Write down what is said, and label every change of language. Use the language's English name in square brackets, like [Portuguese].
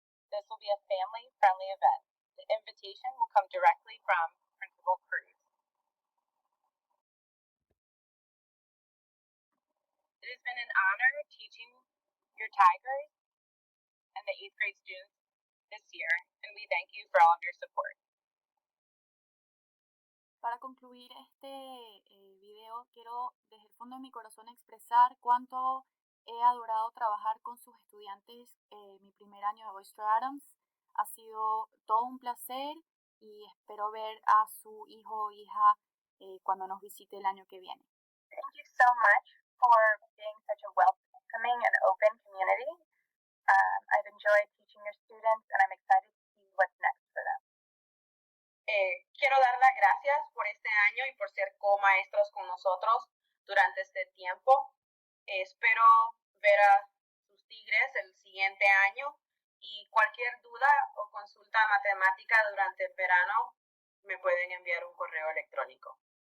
[English] This will be a family-friendly event. The invitation will come directly from Principal Cruz. It has been an honor teaching your Tigers and the 8th grade students this year, and we thank you for all of your support. [Spanish] Para concluir este video, quiero desde el fondo de mi corazón expresar cuánto he adorado trabajar con sus estudiantes mi primer año de Oyster Adams. Ha sido todo un placer y espero ver a su hijo o hija cuando nos visite el año que viene. [English] Thank you so much for being such a welcoming and open community. I've enjoyed teaching your students and I'm excited to see what's next for them. [Spanish] Quiero dar las gracias por este año y por ser co-maestros con nosotros durante este tiempo. Espero ver a sus tigres el siguiente año y cualquier duda o consulta matemática durante el verano me pueden enviar un correo electrónico.